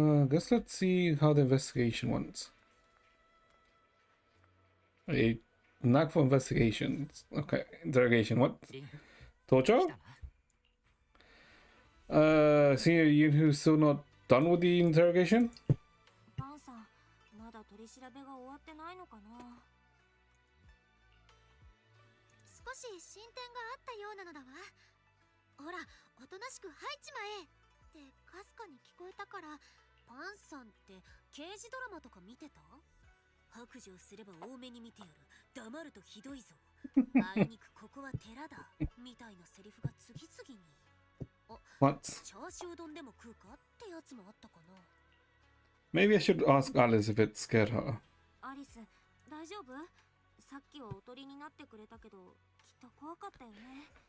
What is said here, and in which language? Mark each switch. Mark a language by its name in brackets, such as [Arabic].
[English] Guess let's see how the investigation went. A knack for investigations. Okay, interrogation. What? [Japanese] リン、 [English] Torture? [Japanese] 来たな。 [English] Senior Yunhu still not done with the interrogation? [Japanese] バンさん、まだ取り調べが終わってないのかな。少し進展があったようなのだわ。ほら、おとなしく入っちまえってかすかに聞こえたから。バンさんって刑事ドラマとか見てた？白状すれば多めに見てやる。黙るとひどいぞ。あいにくここは寺だ。みたいなセリフが次々に。 [English] What? [Japanese] チャーシュー丼でも食うかってやつもあったかな。 [English] Maybe I should ask Alice if it scared her. [Japanese] アリス、大丈夫？さっきはおとりになってくれたけど、きっと怖かったよね。